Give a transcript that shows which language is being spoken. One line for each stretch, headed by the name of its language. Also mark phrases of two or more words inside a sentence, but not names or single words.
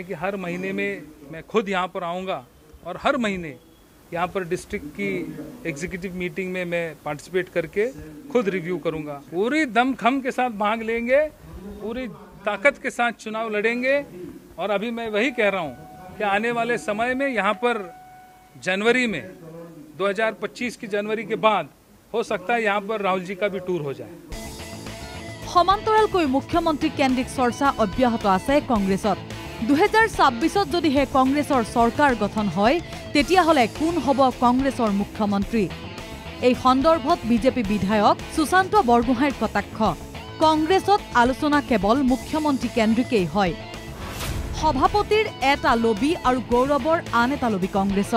Hindi: कि हर महीने में मैं खुद यहाँ पर आऊँगा और हर महीने यहाँ पर डिस्ट्रिक्ट की
English: executive meeting
Hindi: में मैं पार्टिसिपेट करके खुद रिव्यू करूँगा पूरी दमखम के साथ भाग लेंगे पूरी ताकत के साथ चुनाव लड़ेंगे और अभी मैं वही कह रहा हूँ कि आने वाले समय में यहाँ पर जनवरी में 2025 की जनवरी के बाद हो सकता है यहाँ पर राहुल जी का भी टूर हो जाए
Assamese: সমান্তৰালকৈ মুখ্যমন্ত্ৰী কেন্দ্ৰিক চৰ্চা অব্যাহত আছে কংগ্ৰেছত 2026ত যদিহে কংগ্ৰেছৰ চৰকাৰ গঠন হয় তেতিয়াহলে কোন হ'ব কংগ্ৰেছৰ মুখ্যমন্ত্ৰী এই সন্দৰ্ভত বিজেপি বিধায়ক সুশান্ত বৰগোহাঁইৰ কটাক্ষ কংগ্ৰেছত আলোচনা কেৱল মুখ্যমন্ত্ৰী কেন্দ্ৰিকেই হয় সভাপতিৰ এটা লবি আৰু গৌৰৱৰ আন এটা লবি কংগ্ৰেছত